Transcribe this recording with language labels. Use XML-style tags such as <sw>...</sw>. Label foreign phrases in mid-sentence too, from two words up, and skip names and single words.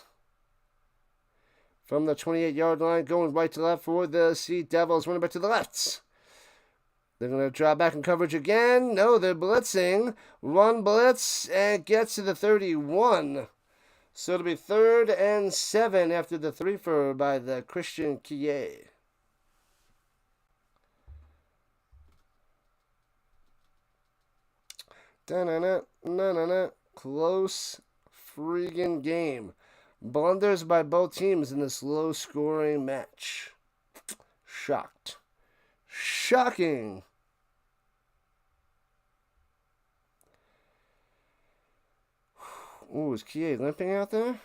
<en>From the 28-yard line, going right to left for the Sea Devils. Running back to the left. They're going to draw back in coverage again. No, they're blitzing. Run blitz and gets to the 31. So it'll be 3rd and 7 after the 3-fer by the Christian Kie. Da-na-na. Close freaking game. Blunders by both teams in this low-scoring match. Shocked. Shocking. Ooh, is Kie limping out there?</en>